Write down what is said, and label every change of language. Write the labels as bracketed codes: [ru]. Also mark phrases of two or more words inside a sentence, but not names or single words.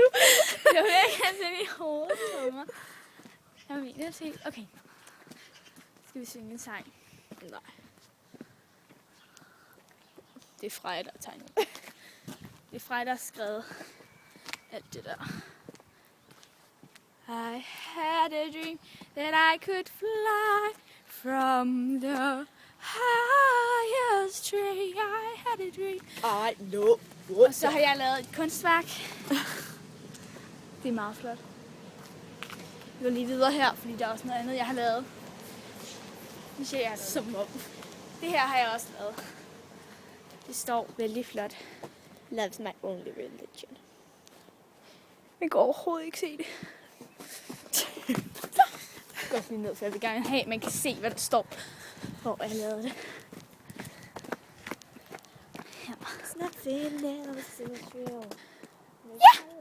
[da] Jeg vil ikke have den i hovedet på mig. Jeg mener se. Okay. Skal vi synge en sang? Nej. Det er Freja, der har tegnet. Det er Freja, der har skrevet alt det der. [en] I had a dream that I could fly from the highest tree. I had a dream. [da] Ej, no. Og så har jeg lavet et kunstværk. Det er meget flot. Vi går lige videre her, fordi der er også noget andet, jeg har lavet. Jeg har lavet. Som om. Det her har jeg også lavet. Det står vældig flot. [en] Love's my only religion. [da] Jeg kan overhovedet ikke se det. Jeg går lige ned, for jeg vil gerne have, at man kan se, hvad der står, hvor jeg lavede det. Her. Ja!